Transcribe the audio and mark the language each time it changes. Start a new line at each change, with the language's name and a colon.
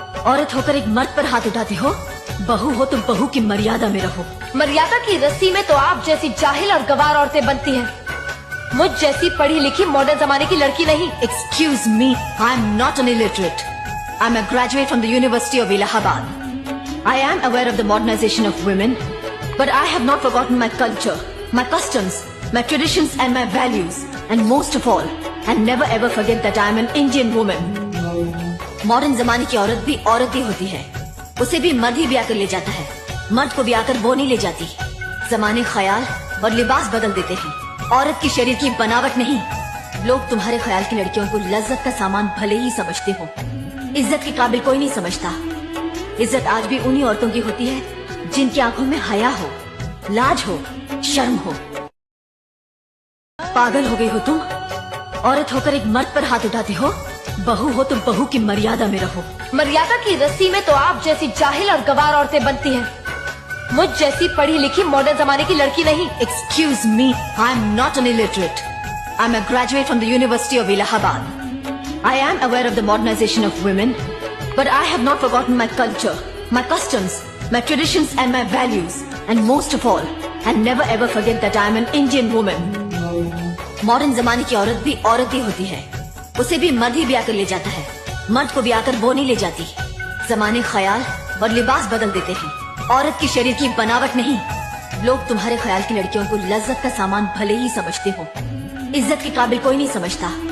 Hindi: औरत होकर एक मर्द पर हाथ उठाती हो। बहू हो तुम, बहू की मर्यादा में रहो। मर्यादा की रस्सी में तो आप जैसी जाहिल और गवार औरतें बनती हैं। मुझ जैसी पढ़ी लिखी मॉडर्न जमाने की लड़की नहीं।
English: Excuse me, I am not an illiterate. I am a graduate from the University of Allahabad. I am aware of the modernization of women, but I have not forgotten my culture, my customs, my traditions and my values. And most of all, and never ever forget that I am an Indian woman.
Hindi: Modern जमाने की औरत भी होती है। उसे भी मर्द ही ब्याह कर ले जाता है। मर्द को ब्याह कर वो नहीं ले जाती। जमाने ख्याल और लिबास बदल देते हैं, औरत की शरीर की बनावट नहीं। लोग तुम्हारे ख्याल की लड़कियों को लज्जत का सामान भले ही समझते हो, इज्जत के काबिल कोई नहीं समझता। इज्जत आज भी उन्हीं औरतों की होती है जिनकी आंखों में हया हो, लाज हो, शर्म हो। पागल हो गई हो तुम? औरत होकर एक मर्द पर हाथ उठाती हो। बहू हो तुम, बहू की मर्यादा में रहो। मर्यादा की रस्सी में तो आप जैसी जाहिल और गवार औरतें बनती हैं। मुझ जैसी पढ़ी लिखी मॉडर्न जमाने की लड़की नहीं।
English: Excuse me, I am not an illiterate. I am a graduate from the University of Allahabad. I am aware of the modernization of women, but I have not forgotten my culture, my customs, my traditions and my values. And most of all, and never ever forget that I am an Indian woman.
Hindi: Modern जमाने की औरत भी होती है। उसे भी मर्द ही ब्याह कर ले जाता है। मर्द को ब्याह कर वो नहीं ले जाती। जमाने ख्याल और लिबास बदल देते हैं, औरत की शरीर की बनावट नहीं। लोग तुम्हारे ख्याल की लड़कियों को लज्जत का सामान भले ही समझते हो, इज्जत के काबिल कोई नहीं समझता।